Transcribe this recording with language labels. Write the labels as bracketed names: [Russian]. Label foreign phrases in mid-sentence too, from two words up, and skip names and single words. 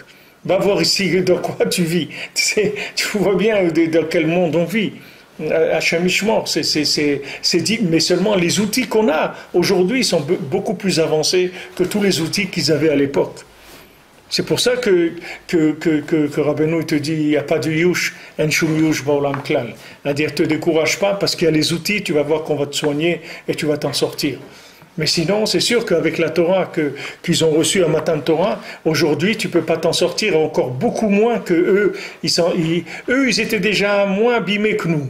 [French] Va voir ici dans quoi tu vis. Tu vois bien dans quel monde on vit. Hachamichement, c'est dit, mais seulement les outils qu'on a aujourd'hui sont beaucoup plus avancés que tous les outils qu'ils avaient à l'époque. C'est pour ça que Rabbeinu te dit, il n'y a pas de yush, [Hebrew] אין שום יאוש בעולם כלל. [French] C'est-à-dire, te décourage pas parce qu'il y a les outils, tu vas voir qu'on va te soigner et tu vas t'en sortir. Mais sinon, c'est sûr qu'avec la Torah qu'ils ont reçue à Matan Torah, aujourd'hui, tu ne peux pas t'en sortir, encore beaucoup moins que eux. Ils étaient déjà moins abîmés que nous.